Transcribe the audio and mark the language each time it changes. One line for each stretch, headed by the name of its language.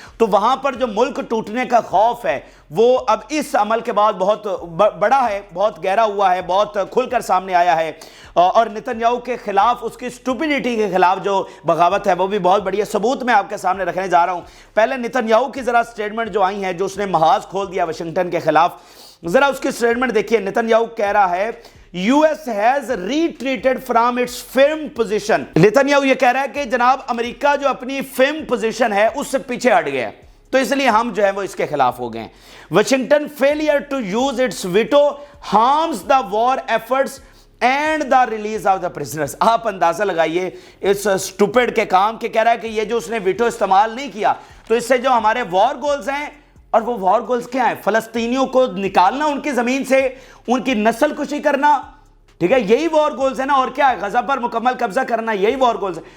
Hindi: तो वहां पर जो मुल्क टूटने का खौफ है वो अब इस अमल के बाद बहुत बड़ा है, बहुत गहरा हुआ है, बहुत खुलकर सामने आया है, और नेतन्याहू के खिलाफ, उसकी स्टूपिडिटी के खिलाफ जो बगावत है वो भी बहुत बड़ी है। सबूत मैं आपके सामने रखने जा रहा हूं। पहले नेतन्याहू की जरा स्टेटमेंट जो आई है, जो उसने महाज खोल दिया वाशिंगटन के खिलाफ, जरा उसकी स्टेटमेंट देखिए। नेतन्याहू कह रहा है
English: US has retreated from its firm position।
Hindi: Netanyahu ये कह रहा है कि जनाब अमेरिका जो अपनी firm position है उससे पीछे हट गया, तो इसलिए हम जो है वो इसके खिलाफ हो गए।
English: Washington failure to use its veto harms the war efforts and the release of the prisoners.
Hindi: आप अंदाजा लगाइए इस स्टूपिड के काम के, कह रहा है कि ये जो उसने वीटो इस्तेमाल नहीं किया तो इससे जो हमारे वॉर गोल्स हैं, और वो वॉर गोल्स क्या है, फलस्तीनियों को निकालना उनकी जमीन से, उनकी नस्ल कुशी करना, ठीक है, यही वॉर गोल्स है ना, और क्या है, गजा पर मुकम्मल कब्जा करना, यही वॉर गोल्स है।